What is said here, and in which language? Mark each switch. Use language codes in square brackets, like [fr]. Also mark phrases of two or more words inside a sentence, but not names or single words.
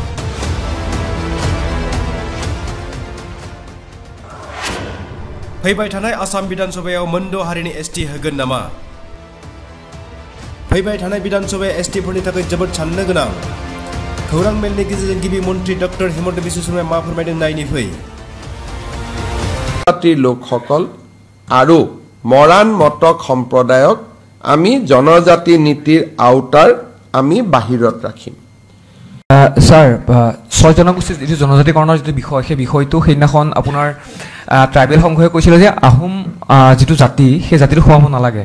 [brx] फैबाय थानाय आसाम बिधानसभायाव मोनद' हारिनि एसटि होगोन नामा? फैबाय थानाय बिधानसभाया एसटिफोरनि थाखाय जोबोद साननो गोनां। खौरां मेलनि गेजेरजों गिबि मन्त्रि डक्टर हेमन्त बिश्व शर्माया मा फोरमायदों नायनि फै। [as] জাতিৰ লোকসকল আৰু মৰাণ মটক সম্প্ৰদায়ক আমি জনজাতি নীতিৰ আওতাৰ আমি বাহিৰত ৰাখিম। স্যাৰ 6 জনগোষ্ঠীৰ যিটো জনজাতিকৰণৰ যিটো বিষয় সেই বিষয়টো সেইদিনাখন আপোনাৰ ট্ৰাইবেল সংঘই কৈছিল যে আহোম যিটো জাতি সেই জাতিটো সোমাব নালাগে।